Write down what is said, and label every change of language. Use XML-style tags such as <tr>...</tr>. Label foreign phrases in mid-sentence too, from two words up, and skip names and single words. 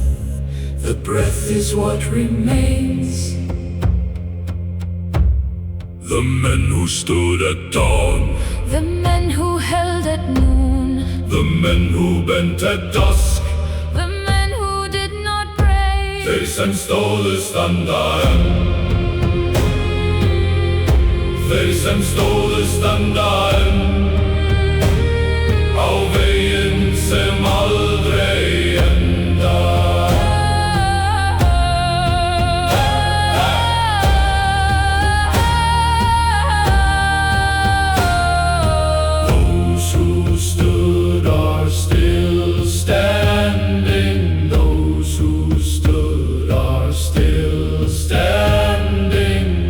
<en>The breath is what remains. The men who stood at dawn. The men who held at noon. The men who bent at dusk. The men who did not pray.</en> <is>They sem stóðu standa enn. Þeir sem stóðu standa enn. Á veginn sem aldrei endar.</is> <en>Those who stood are still standing. Those who stood are still standing</en>